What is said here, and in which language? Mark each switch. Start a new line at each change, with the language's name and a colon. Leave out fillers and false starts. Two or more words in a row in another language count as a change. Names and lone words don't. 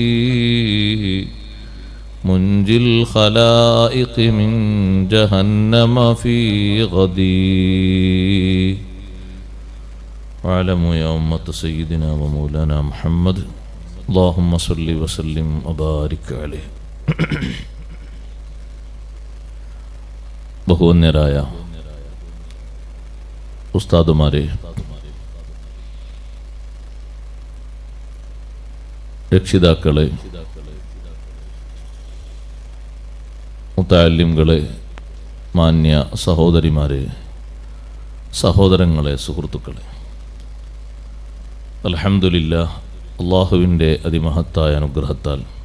Arabic: منجي الخلائق من جهنم في غدي واعلموا يا أمة سيدنا ومولانا محمد اللهم صل وسلم وبارك عليه.
Malayalam: ബഹുവന്യരായ ഉസ്താദുമാരെ, രക്ഷിതാക്കളെ, മുതഅല്ലിംകളെ, മാന്യ സഹോദരിമാരെ, സഹോദരങ്ങളെ, സുഹൃത്തുക്കളെ, അൽഹംദുലില്ലാഹ്, അല്ലാഹുവിൻ്റെ അതിമഹത്തായ അനുഗ്രഹത്താൽ